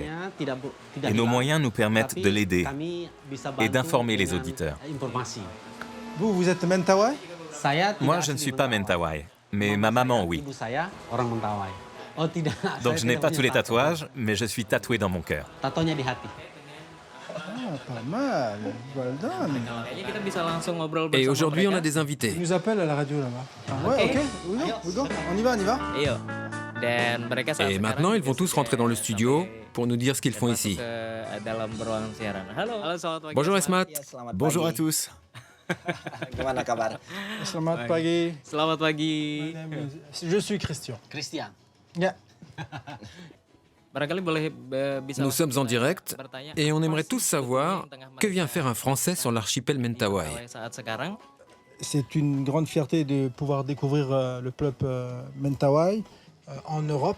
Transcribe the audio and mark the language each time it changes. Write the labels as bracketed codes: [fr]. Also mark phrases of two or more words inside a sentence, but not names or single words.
[fr] Et nos moyens nous permettent de l'aider et d'informer les auditeurs. Vous êtes Mentawai? Moi, je ne suis pas Mentawai, mais ma maman, oui. Donc je n'ai pas tous les tatouages, mais je suis tatoué dans mon cœur. Ah, pas mal. [en] Well done. [fr] Et aujourd'hui, on a des invités. Ils nous appellent à la radio là-bas. Ah, ouais, [en] ok. We go. [fr] On y va, on y va. Et maintenant, ils vont tous rentrer dans le studio pour nous dire ce qu'ils font ici. Bonjour Esmat. Bonjour à tous. [id] Selamat pagi. Selamat pagi. [fr] Je suis Christian. Christian. Yeah. Nous sommes en direct et on aimerait tous savoir que vient faire un Français sur l'archipel Mentawai. C'est une grande fierté de pouvoir découvrir le peuple Mentawai en Europe.